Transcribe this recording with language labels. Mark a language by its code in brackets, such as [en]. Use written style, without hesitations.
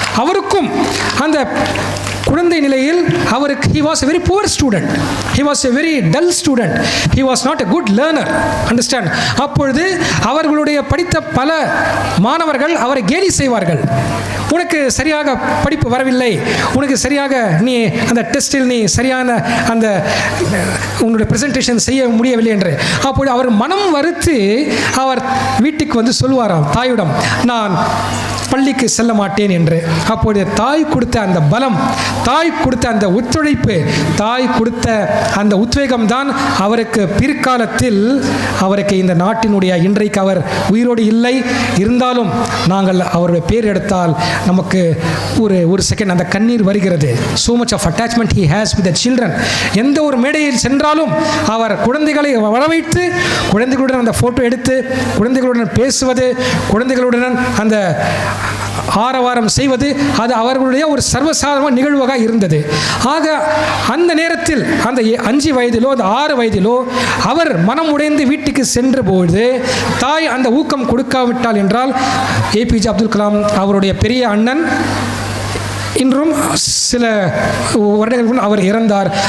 [ta] அவருக்கும் அந்த குழந்தை நிலையில் அவருக்கு [en] he was a very poor student, he was a very dull student, he was not a good learner, understand? [ta] அப்பொழுது அவர்களுடைய படித்த பல மாணவர்கள் அவரை கேலி செய்வார்கள். உனக்கு சரியாக படிப்பு வரவில்லை, உனக்கு சரியாக நீ அந்த டெஸ்டில் நீ சரியான அந்த உன்னுடைய ப்ரெசன்டேஷன் செய்ய முடியவில்லை என்று. அப்பொழுது அவர் மனம் வருத்தி அவர் வீட்டுக்கு சொல்லுவாராம் தாயிடம், நான் பள்ளிக்கு செல்ல மாட்டேன் என்று. அப்பொழுது தாய் கொடுத்த அந்த பலம், தாய் கொடுத்த அந்த ஒத்துழைப்பு, தாய் கொடுத்த அந்த உத்வேகம் தான் அவருக்கு பிற்காலத்தில் அவருக்கு இந்த நாட்டினுடைய, இன்றைக்கு அவர் உயிரோடு இல்லை இருந்தாலும் நாங்கள் அவருடைய பேர் எடுத்தால் நமக்கு ஒரு செகண்ட் அந்த கண்ணீர் வருகிறது. [en] so much of attachment he has with the children. [ta] எந்த ஒரு மேடையில் சென்றாலும் அவர் குழந்தைகளை வரவைத்து குழந்தைகளுடன் அந்த போட்டோ எடுத்து குழந்தைகளுடன் பேசுவது, குழந்தைகளுடன் அந்த ஆரவாரம் செய்வது, அது அவர்களுடைய ஒரு சர்வசாதாரண நிகழ்வாக இருந்தது. ஆக அந்த நேரத்தில் அந்த 5 வயதிலோ அந்த 6 வயதிலோ அவர் மனம் உடைந்து வீட்டுக்கு சென்ற பொழுது தாய் அந்த ஊக்கம் கொடுக்காவிட்டால் என்றால், ஏபிஜே அப்துல் கலாம் அவருடைய பெரிய அண்ணன் இன்றும் சில வருடங்களுக்கு அவர் இறந்தார்.